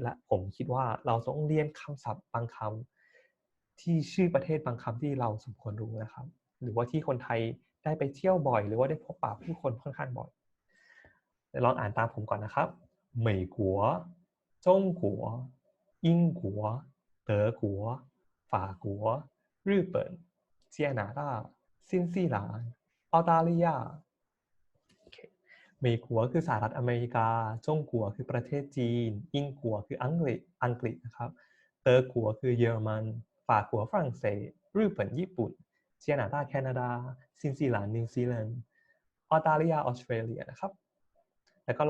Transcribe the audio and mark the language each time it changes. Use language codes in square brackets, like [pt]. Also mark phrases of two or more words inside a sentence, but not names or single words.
[th] ละผมคิดว่าเราต้องเรียนคำศัพท์บางคำที่ชื่อประเทศบางคำที่เราสมควรรู้นะครับหรือว่าที่คนไทยได้ไปเที่ยวบ่อยหรือว่าได้พบปะผู้คนค่อนข้างบ่อยลองอ่านตามผมก่อนนะครับเหมยกัวจงกัว英国、德国、法国、日本、加拿大、新西兰、澳大利亚 เมกัวคือสหรัฐอเมริกาจงกัวคือประเทศจีนอิงกัวคืออังกฤษนะครับเตอกัวคือเยอรมันฝากัวฝรั่งเศสญี่ปุ่น加拿大แคนาดาซินซีแลนด์นิวซีแลนด์ออสเตรเลียออสเตรเลียนะครับแล้วก็ล